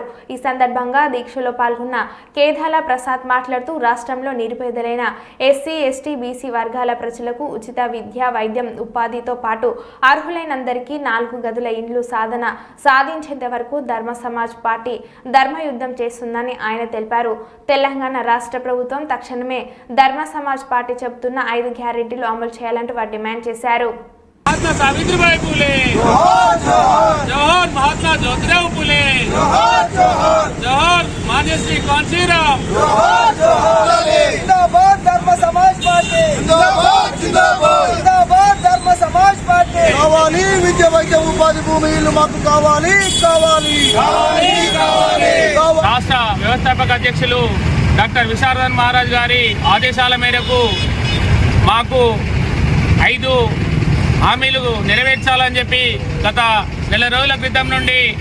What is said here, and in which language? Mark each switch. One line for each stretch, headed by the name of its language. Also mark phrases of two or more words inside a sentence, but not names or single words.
Telugu: ఈ సందర్భంగా దీక్షలో పాల్గొన్న కేదాల ప్రసాద్ మాట్లాడుతూ రాష్ట్రంలో నిరుపేదలైన ఎస్సీ, ఎస్టీ, బీసీ వర్గాల ప్రజలకు ఉచిత విద్య, వైద్యం, ఉపాధితో పాటు అర్హులైనందరికీ 4 గదుల ఇండ్లు సాధించేంత వరకు ధర్మ సమాజ్ పార్టీ ధర్మయుద్ధం చేస్తుందని ఆయన తెలిపారు. తెలంగాణ రాష్ట్ర ప్రభుత్వం తక్షణమే ధర్మ సమాజ్ పార్టీ చెబుతున్న 5 గ్యారెంటీలు అమలు చేయాలంటూ వారు డిమాండ్ చేశారు.
Hindi: महात्मा सावित्रीबाई फुले, जोहर महात्मा ज्योतिराव फुले, जोहर मान्य श्री कांशीराम, जिंदाबाद धर्म समाज पार्टी, जिंदाबाद धर्म समाज पार्टी.
Telugu: కావాలి విద్య, వైద్య, ఉపాధి, భూమి, ఇల్లు మాకు కావాలి. రాష్ట్ర వ్యవస్థాపక అధ్యక్షులు డాక్టర్ విశారదన్ మహారాజ్ గారి ఆదేశాల మేరకు మాకు 5 హామీలు నెరవేర్చాలని చెప్పి గత నెల రోజుల క్రితం నుండి